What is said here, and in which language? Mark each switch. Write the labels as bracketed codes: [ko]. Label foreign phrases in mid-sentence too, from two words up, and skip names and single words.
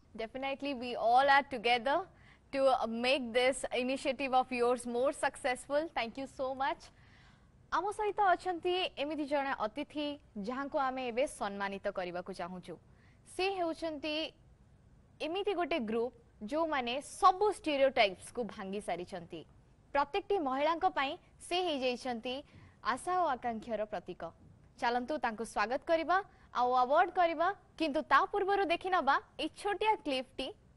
[en] Definitely, we all are together to make this initiative of yours more successful. Thank you so much. [or] ଆମ ସହିତ ଅଛନ୍ତି ଏମିତି ଜଣେ ଅତିଥି ଯାହାଙ୍କୁ ଆମେ ଏବେ ସମ୍ମାନିତ କରିବାକୁ ଚାହୁଁଛୁ ସେ ହେଉଛନ୍ତି ଏମିତି ଗୋଟେ ଗ୍ରୁପ ଯୋ ମାନେ ସବୁ ଷ୍ଟିରିଓଟାଇପ୍ସକୁ ଭାଙ୍ଗି ସାରିଛନ୍ତି ପ୍ରତ୍ୟେକଟି ମହିଳାଙ୍କ ପାଇଁ ସେ ହେଇଯାଉଛନ୍ତି ଆଶା ଓ ଆକାଂକ୍ଷାର ପ୍ରତୀକ ଚାଲନ୍ତୁ ତାଙ୍କୁ ସ୍ୱାଗତ କରିବା ଆଉ ଆୱାର୍ଡ କରିବା କିନ୍ତୁ ତା ପୂର୍ବରୁ ଦେଖିନେବା ଏ ଛୋଟିଆ କ୍ଲିପଟି